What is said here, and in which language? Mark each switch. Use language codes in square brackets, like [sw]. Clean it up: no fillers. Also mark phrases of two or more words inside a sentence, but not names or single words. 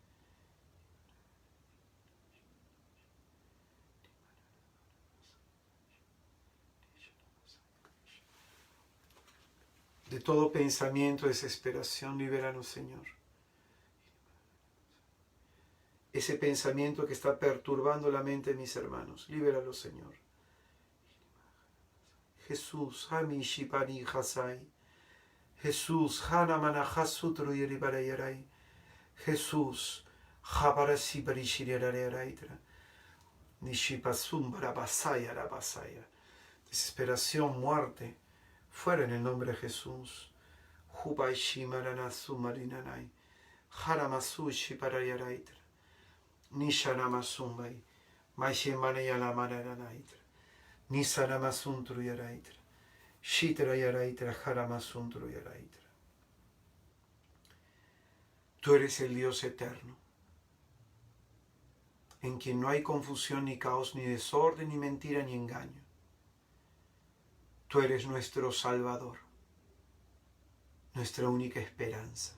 [es] De todo pensamiento, desesperación, libéranos, Señor. Ese pensamiento que está perturbando la mente de mis hermanos, libéralo, Señor. Jesús, Hamishi Pani Hasai. Jesús, Hanamana Hasutru Yeribarayarai. Jesús, Habarasi Barishiraraitra. Nishipasum Barabasaya Rabasaya. Desesperación, muerte, fuera en el nombre de Jesús. Hubaishi Maranasu Marinanai. Haramasushi Parayaraitra. Nishanamasumbay. Maishemanayala Marananaitra. Nisanamasuntru Yaraitra. Shitra Yaraitra, Haramasuntru Yaraitra. Tú eres el Dios eterno, en quien no hay confusión, ni caos, ni desorden, ni mentira, ni engaño. Tú eres nuestro Salvador, nuestra única esperanza.